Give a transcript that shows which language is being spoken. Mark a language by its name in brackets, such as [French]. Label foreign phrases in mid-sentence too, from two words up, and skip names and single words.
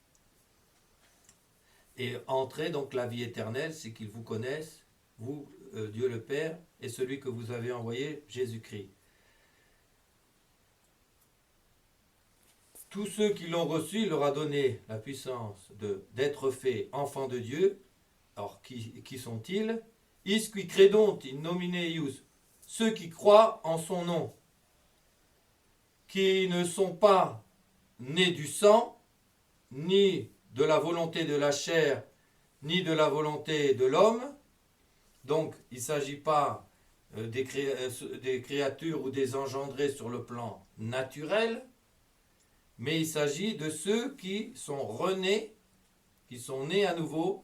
[French] Et entrer donc la vie éternelle, c'est qu'ils vous connaissent, vous, Dieu le Père, et celui que vous avez envoyé, Jésus-Christ. Tous ceux qui l'ont reçu, il leur a donné la puissance d'être faits enfants de Dieu. Alors, qui sont-ils? [Latin] Is qui credont in nomine eius, [French] ceux qui croient en son nom, qui ne sont pas nés du sang, ni de la volonté de la chair, ni de la volonté de l'homme. Donc, il ne s'agit pas des créatures ou des engendrés sur le plan naturel, mais il s'agit de ceux qui sont renés, qui sont nés à nouveau.